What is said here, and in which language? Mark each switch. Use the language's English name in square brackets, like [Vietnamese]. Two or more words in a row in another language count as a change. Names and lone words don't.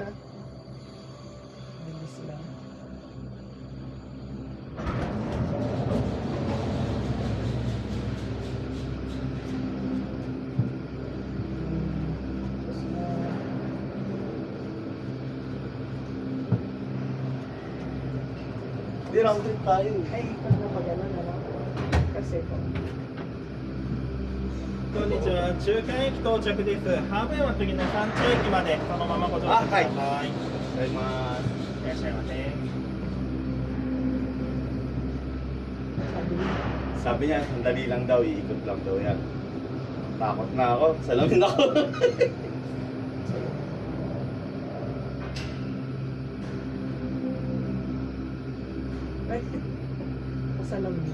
[Filipino] Bilis lang. Gusto na. Hindi, round trip tayo eh. Ay, ikot na pa gano'n, ano? Kasi po. [Japanese] こんにちは、中間駅到着です。ハーブ園は次の山頂駅までそのままご乗車ください。 [Filipino] Ay, mas. [Japanese] いらっしゃいませ。 [Filipino] Sabi niya. Sabi niya, sandali lang daw, iikot lang daw yan. Takot na ako, salamin ako. Ay, masalam din.